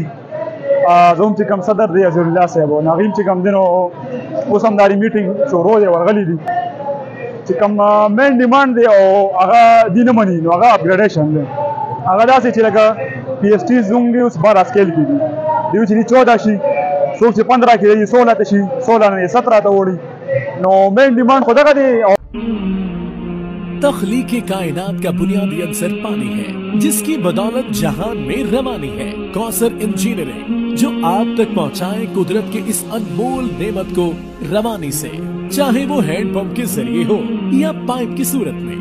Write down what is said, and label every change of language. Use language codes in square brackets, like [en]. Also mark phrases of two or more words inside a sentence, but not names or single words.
[ps] زموږ چې کوم صدر دی عزیز الله صاحب او هغوی چې کوم دی نو اوس هم دا میټینګ شروع دی ورغلي دي چې کوم [en] main demand [ps] دی او هغه دي نه مني نو هغه اپګریډیشن دی. هغه داسې چې لکه پی ایس ټي زوم دی اوس 12 اسکیل کې دي دوی چې 14 شي څوک چې 15 کې دی 16 ته شي 16 نه 17 ته وړي نو [en] main demand [ps] خو دغه دی. [ur] تخلیق کائنات کا بنیادی عنصر پانی ہے جس کی بدولت جہان میں روانی ہے. کوثر انجینئرنگ جو آپ تک پہنچائے قدرت کے اس انمول نعمت کو روانی سے، چاہے وہ [en] hand pump [ur] کے ذریعے ہو یا پائپ کی صورت میں.